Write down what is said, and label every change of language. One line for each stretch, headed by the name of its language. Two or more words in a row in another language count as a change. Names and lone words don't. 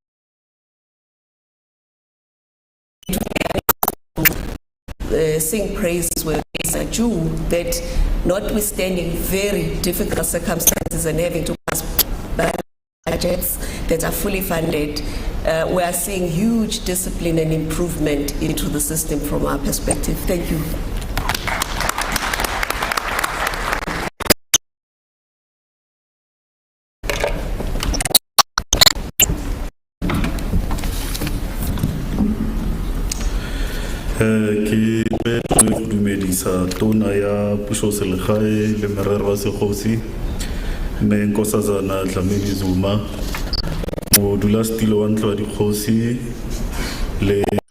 English: sing praises where it's a Jew, that notwithstanding very difficult circumstances and having to pass budgets that are fully funded, we are seeing huge discipline and improvement into the system from our perspective. Thank you.
Tswana: Ke dumedisa tona ya puso selegae le merero wa segosi mme Nkosazana Dlamini Zuma, modulasetilo wa ntlo wa dikgosi le